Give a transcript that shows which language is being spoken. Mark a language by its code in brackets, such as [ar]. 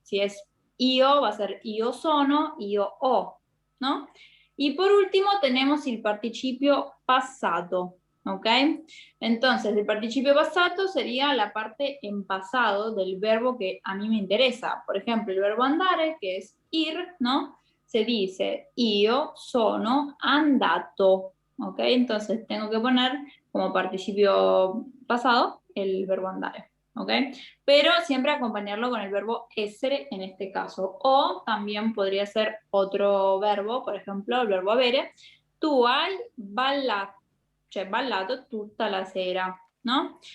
[es] Si es io, va a ser [it] io sono, io ho, [es] ¿no? Y por último tenemos el participio passato, ¿ok? Entonces, el participio passato sería la parte en pasado del verbo que a mí me interesa. Por ejemplo, el verbo andare, que es ir, ¿no? Se dice [it] io sono andato, [es] ¿ok? Entonces tengo que poner como participio pasado el verbo andare, ¿ok? Pero siempre acompañarlo con el verbo essere en este caso. O también podría ser otro verbo, por ejemplo, el verbo avere. [it] Tu hai ballato, cioè ballato tutta la sera, [es] ¿no?